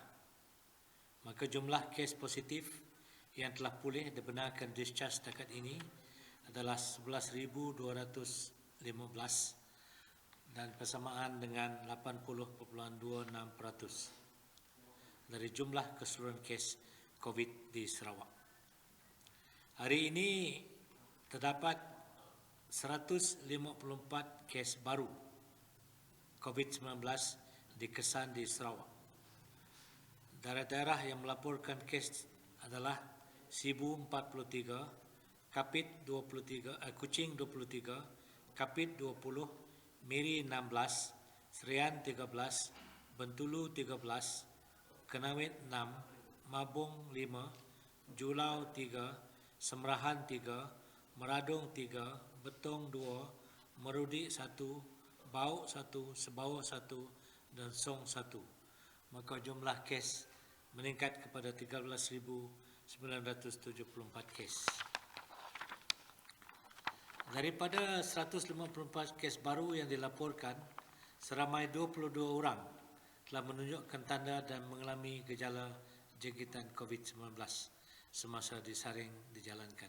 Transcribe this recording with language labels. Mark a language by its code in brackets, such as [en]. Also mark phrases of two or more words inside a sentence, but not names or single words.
[ms] Maka jumlah kes positif yang telah pulih dibenarkan discharge setakat ini adalah 11,215 dan persamaan dengan 80.26% dari jumlah keseluruhan kes COVID di Sarawak. Hari ini terdapat 154 kes baru COVID-19 dikesan di Sarawak. Daerah-daerah yang melaporkan kes adalah Sibu 43, Kapit 23, Kuching 23, Kapit 20, Miri 16, Serian 13, Bentulu 13, Kenawit 6, Mabung 5, Julau 3, Semerahan 3, Meradong 3, Betong 2, Merudi 1, Bauk 1, Sebawah 1 dan Song 1. Maka jumlah kes meningkat kepada 13,974 kes. Daripada 154 kes baru yang dilaporkan, seramai 22 orang telah menunjukkan tanda dan mengalami gejala jangkitan COVID-19 semasa disaring dijalankan.